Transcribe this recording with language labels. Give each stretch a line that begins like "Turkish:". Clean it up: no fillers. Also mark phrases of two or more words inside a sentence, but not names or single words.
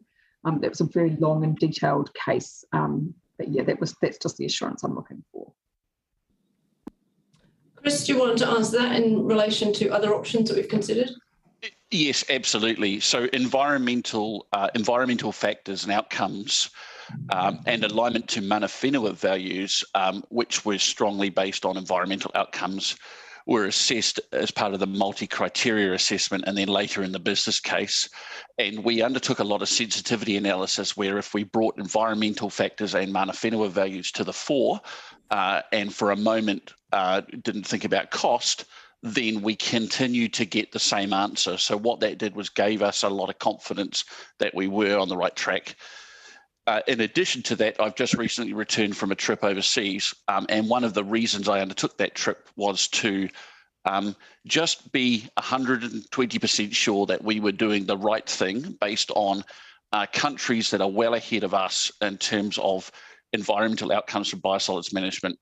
English: That was a very long and detailed case, but yeah, that's just the assurance I'm looking for. Chris, do you want to answer that in relation to other options that we've considered? Yes, absolutely. So environmental factors and outcomes and alignment to
Māori: mana whenua
English: values, which were strongly based on environmental outcomes, were assessed as part of the multi-criteria assessment and then later in the business case. And we undertook a lot of sensitivity analysis where if we brought environmental factors and
Māori: mana whenua
English: values to the fore and for a moment didn't think about cost, then we continue to get the same answer. So what that did was gave us a lot of confidence that we were on the right track. In addition to that, I've just recently returned from a trip overseas, and one of the reasons I undertook that trip was to just be 120% sure that we were doing the right thing based on countries that are well ahead of us in terms of environmental outcomes from biosolids management.